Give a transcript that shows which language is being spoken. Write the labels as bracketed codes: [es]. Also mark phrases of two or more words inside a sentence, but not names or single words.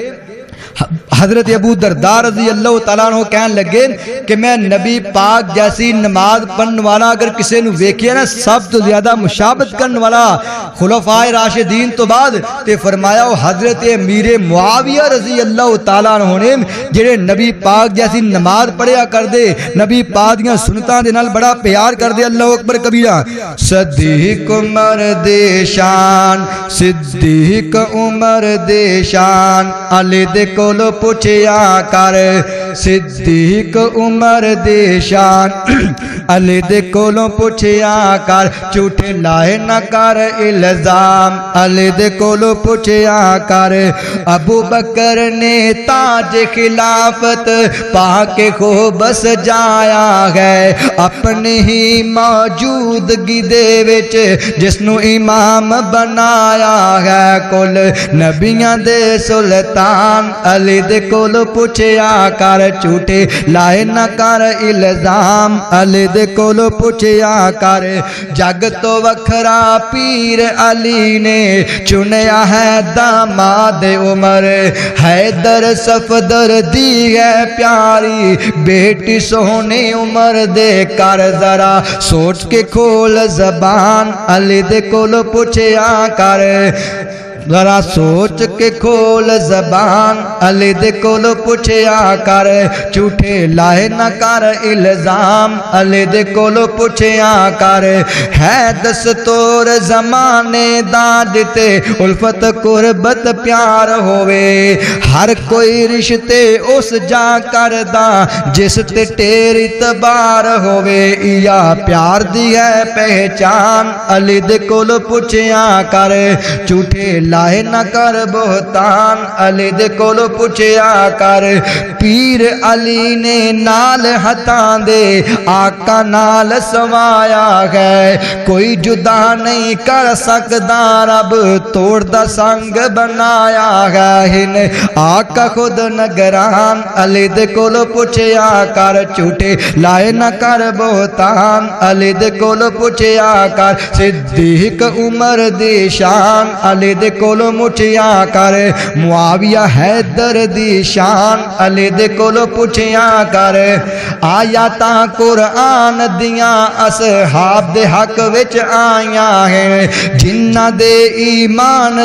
[pa] حضرت ابو درداء [ar] رضی اللہ تعالیٰ عنہ [pa] کہن لگے کہ میں نبی پاک جیسی نماز پڑھن والا اگر کسی نو ویکھیا نا سب تو زیادہ مشابت کرن والا خلفائے راشدین تو بعد تے فرمایا حضرت امیر معاویہ [ar] رضی اللہ تعالیٰ عنہ [pa] نے جڑے نبی پاک جیسی نماز پڑھیا کر دے نبی پاک دیاں سنتاں دے نال بڑا پیار کر دے [ar] اللہ اکبر کبیرہ [pa] صدیق عمر دے شان صدیق عمر دے شان علی دے کولو پوچھیا کر صدیق عمر دے شان علی دے کولوں پوچھیا کر جھوٹے لائے نہ کر الزام علی دے کولوں پوچھیا کر ابو بکر نے تاج خلافت پا کے خوب سجایا ہے اپنی ہی موجودگی دے وچ جس نو امام بنایا ہے کل نبیاں دے سلطان علی دے کولوں پوچھیا کر جھوٹے لائے نہ کر الزام علی دے کولوں پوچھیا کر جگ تو وکھرا پیر علی نے چنیا ہے داماد عمر حیدر صفدر دی ہے پیاری بیٹی سونے عمر دے کر ذرا سوچ کے کھول زبان علی دے کولوں پوچھیا کر ذرا سوچ کے کھول زبان علی دے کولوں پوچھیا کر جھوٹے لائے نہ کر الزام علی دے کولوں پوچھیا کر ہے دستور زمانے دا جتے الفت قربت پیار ہوئے ہر کوئی رشتے اس جا کر دا جس تے ٹیر اعتبار ہوئے یا پیار دی ہے پہچان علی دے کولوں پوچھیا کر جھوٹے ਲਾਹੇ ਨਾ ਕਰ ਬੋਹਤਾਨ ਅਲੀ ਦੇ ਕੋਲੋਂ ਪੁੱਛਿਆ ਕਰ ਪੀਰ ਅਲੀ ਨੇ ਨਾਲ ਹੱਥਾਂ ਦੇ ਆਕਾ ਨਾਲ ਸਵਾਇਆ ਹੈ ਕੋਈ ਜੁਦਾ ਨਹੀਂ ਕਰ ਸਕਦਾ ਰੱਬ ਤੋੜਦਾ ਸੰਗ ਬਣਾਇਆ ਹੈ ਆਕਾ ਖ਼ੁਦ ਨਗਰਾਨ ਅਲੀ ਦੇ ਕੋਲੋ ਪੁੱਛਿਆ ਕਰ ਝੂਠੇ ਲਾਏ ਨਾ ਕਰ ਬੋਹਤਾਨ ਅਲੀ ਦੇ ਕੋਲੋ ਪੁੱਛਿਆ ਕਰ ਸਿੱਦੀਕ ਉਮਰ ਦੀ ਸ਼ਾਨ ਅਲੀ ਦੇ ਕੋਲੋ ਮੁੱਛਿਆ ਕਰ ਮੁਆਵੀਆ ਹੈਦਰ ਦੀ ਸ਼ਾਨ ਅਲੀ ਦੇ ਕੋਲੋ ਪੁੱਛਿਆ ਕਰ ਆਇਤਾਂ ਕੁਰਾਨ ਦੀਆਂ ਅਸਹਾਬ ਦੇ ਹੱਕ ਵਿਚ ਆਈਆਂ ਹੈਂ ਜਿਨ੍ਹਾਂ ਦੇ ਈਮਾਨ